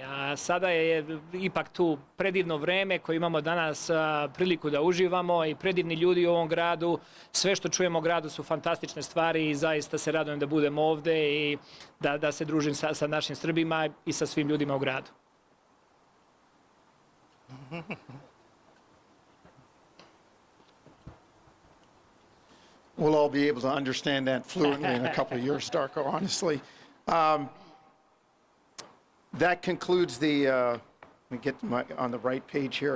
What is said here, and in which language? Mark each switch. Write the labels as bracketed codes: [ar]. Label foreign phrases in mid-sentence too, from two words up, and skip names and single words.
[sr] A sada je ipak tu predivno vreme koje imamo danas priliku da uživamo i predivni ljudi u ovom gradu. Sve što čujemo o gradu su fantastične stvari i zaista se radujem da budem ovde i da se družim sa našim Srbima i sa svim ljudima u gradu. [en] We'll all be able to understand that fluently in a couple of years, Darko, honestly. That concludes the, let me get on the right page here.